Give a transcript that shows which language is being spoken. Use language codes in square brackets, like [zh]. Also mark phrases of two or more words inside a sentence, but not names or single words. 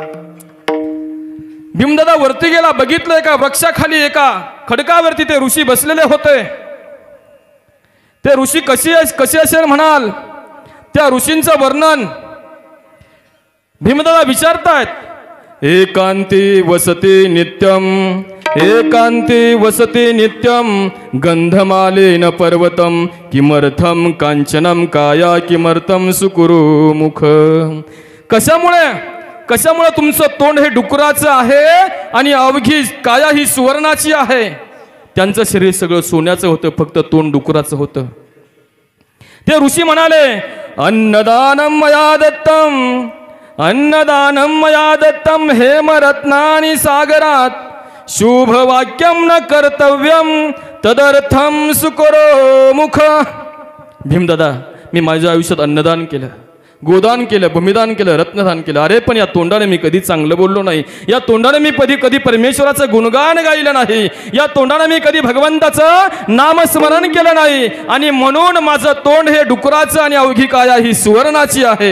[mr] भीमदादा वरती गेला, बघितलं एका वृक्षाखाली एका खडकावरती ते ऋषी बसलेले होते. ते ऋषी कसे असेल म्हणाल, त्या ऋषींचं वर्णन भीमदादा विचारतायत. [sa] एकांती वसते नित्यम, एकांती वसते नित्यम गंधमालेन पर्वतम किमर्थम कांचनम काया किमर्थम सुकुरु मुख. [mr] कशामुळे तुमचं तोंड हे डुकराचं आहे आणि अवघी काया ही सुवर्णाची आहे. त्यांचं शरीर सगळं सोन्याचं होतं, फक्त तोंड डुकराचं होतं. ते ऋषी म्हणाले [sa] अन्नदानम मया दत्तम, अन्नदानम मया दत्तम हेमरत्नानि सागरात शुभ वाक्यम न कर्तव्यम तदर्थम सुकरो मुख. [mr] भीमदादा मी माझ्या आयुष्यात अन्नदान केलं, गोदान केलं, भूमिदान केलं, रत्नदान केलं. अरे पण या तोंडाने मी कधी चांगलं बोललो नाही, या तोंडाने मी कधी परमेश्वराचं गुणगान गायलं नाही, या तोंडाने मी कधी भगवंताचं नामस्मरण केलं नाही. आणि म्हणून माझं तोंड हे डुकराचं आणि अवघी काया ही सुवर्णाची आहे.